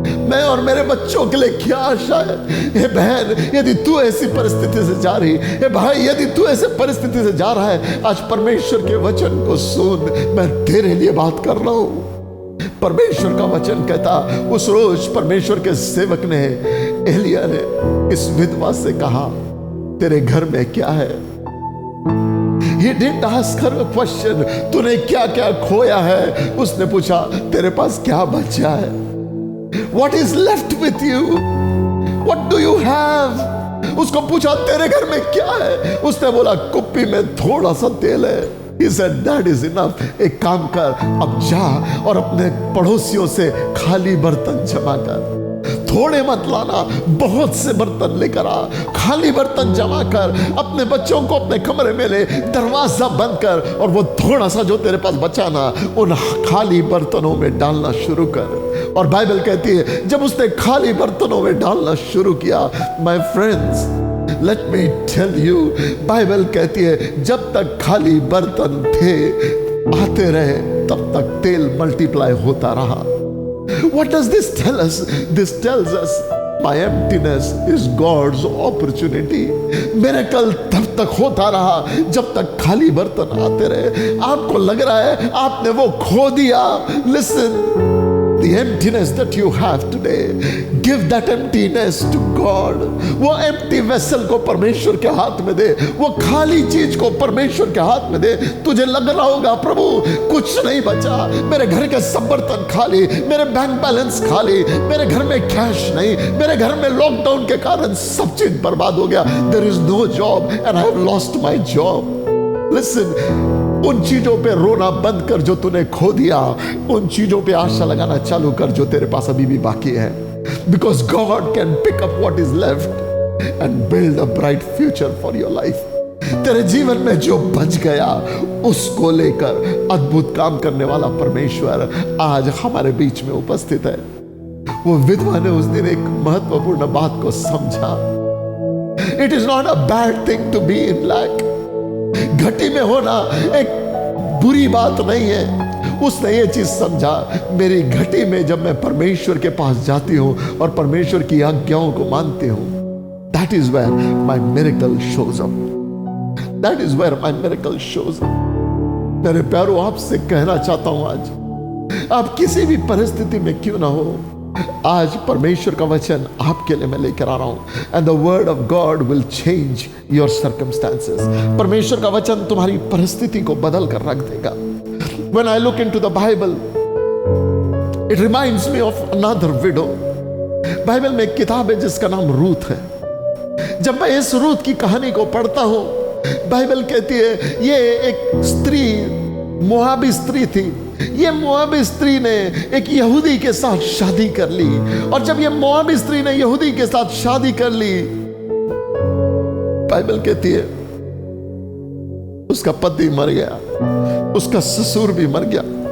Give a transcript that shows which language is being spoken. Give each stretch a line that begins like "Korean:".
Hindi: मैं और मेरे बच्चों के लिए क्या आशा है. हे बहन यदि तू ऐसी परिस्थिति से जा रही हे भाई यदि तू ऐसे परिस्थिति से जा रहा है आज परमेश्वर के वचन को सुन. मैं तेरे लिए बात कर रहा हूं. परमेश्वर का वचन कहता उस रोज परमेश्वर के सेवक ने एलिया ने इस विधवा से कहा तेरे घर में क्या है.
English: He didn't ask her a question.
Hindi: तूने क्या क्या खोया है. उसने पूछा तेरे पास क्या बचा है.
English: What is left with you? What do you have?
Hindi: उसको पूछा तेरे घर में क्या है. उसने बोला कुप्पी में थोड़ा सा तेल है.
English: He said that is enough.
Hindi: एक काम कर अब जा और अपने पड़ोसियों से खाली बर्तन जमा कर. थोड़े मत लाना बहुत से बर्तन लेकर आ. खाली बर्तन जमा कर अपने बच्चों को अपने कमरे में ले. दरवाजा बंद कर और वो थोड़ा सा जो तेरे पास बचा ना उन खाली बर्तनों में डालना शुरू कर. और बाइबल कहती है जब उसने खाली बर्तनों में डालना शुरू किया
English: my friends let me tell you,
Hindi: Bible कहती है जब तक खाली बर्तन थे आते रहे तब तक तेल मल्टीप्लाई होता रहा।
English: What does this tell us? This tells us my emptiness is God's opportunity.
Hindi: Miracle तब तक होता रहा जब तक खाली बर्तन आते रहे। आपको लग रहा है आपने वो खो दिया।
English: Listen, the emptiness that you have today, give that emptiness to God.
Hindi: वो
English: empty vessel
Hindi: को परमेश्वर के हाथ में दे, वो खाली चीज को परमेश्वर के हाथ में दे। तुझे लग रहा होगा प्रभु कुछ नहीं बचा, मेरे घर के सब बर्तन खाली, मेरे बैंक बैलेंस खाली, मेरे घर में कैश नहीं, मेरे घर में लॉकडाउन के कारण सब चीज बर्बाद हो गया।
English: There is no job and I have lost my job.
Hindi: Listen, उन चीजों पे रोना बंद कर जो तूने खो दिया, उन चीजों पे आशा लगाना चालू कर जो तेरे पास अभी भी बाकी है।
English: Because God can pick up what is left and build a bright future for your life.
Hindi: तेरे जीवन में जो बच गया उसको लेकर अद्भुत काम करने वाला परमेश्वर आज हमारे बीच में उपस्थित है। वो विधवा ने उस दिन एक महत्वपूर्ण बात को समझा।
English: It is not a bad thing to be in lack.
Hindi: घटी में होना एक बुरी बात नहीं है। उसने ये चीज समझा, मेरी घटी में जब मैं परमेश्वर के पास जाती हूं और परमेश्वर की आज्ञाओं को मानती हूं,
English: that is where my miracle shows up. That is where my miracle shows up.
Hindi: मेरे प्यारों, आपसे कहना चाहता हूं आज, आप किसी भी परिस्थिति में क्यों ना हो, आज परमेश्वर का वचन आपके लिए मैं लेकर आ रहा हूं।
English: And the word of God will change your circumstances.
Hindi: परमेश्वर का वचन तुम्हारी परिस्थिति को बदल कर रख देगा।
English: When I look into the Bible, it reminds me of another widow.
Hindi: Bible में एक किताब है जिसका नाम रूथ है। जब मैं इस रूथ की कहानी को पढ़ता हूं, बाइबल कहती है ये एक स्त्री, मोआबी स्त्री थी। ये मोआबी स्त्री ने एक यहूदी के साथ शादी कर ली, और जब ये मोआबी स्त्री ने यहूदी के साथ शादी कर ली, बाइबल कहती है उसका पति मर गया, उसका ससुर भी मर गया।